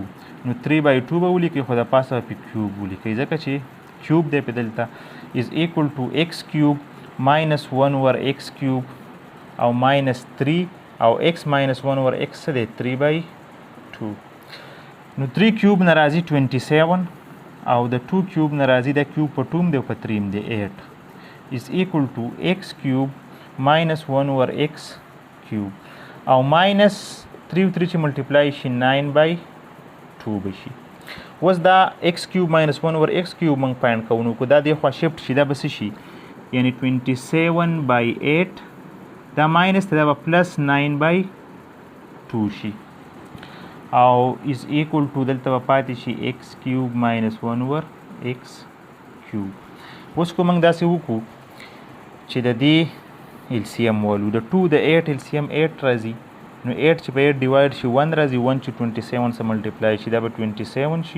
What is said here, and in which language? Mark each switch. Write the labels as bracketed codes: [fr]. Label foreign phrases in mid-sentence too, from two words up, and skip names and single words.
[ps] نو 3/2 به ولیکئ خو د پاسه په کیوب ولیکئ ځکه چې کیوب دی په دلته [en] is equal to x cube minus 1 over x cube [ps] او ماینس 3 او [en] x minus 1 over x [ps] څه دی 3/2. نو 3 کیوب نه راځي 27 او د 2 کیوب نه راځي د کیوب په 2 دی او په 3 دی 8 [en] is equal to x cube minus 1 over x cube [ps] او minus 3 او 3 چې ملټیپلای شي 9/2 بشي. اوس دا [en] x cube minus 1 over x cube [ps] موږ فایند کوو نو که دا دې خوا شفټ شي دا به څه شي یعنی 27/8 دا ماینس دا به پلس 9/2 شي او [en] is equal to [ps] دلته به پاتې شي [en] x cube minus 1 over x cube. [ps] اوس که موږ داسې وکړو چې د دې LCM والو د 2 د 8 LCM 8 راځي نو 8 چې په 8 ډیوایډ شي 1 راځي 1 چې 27 سره ملټیپلای شي دا به 27 شي.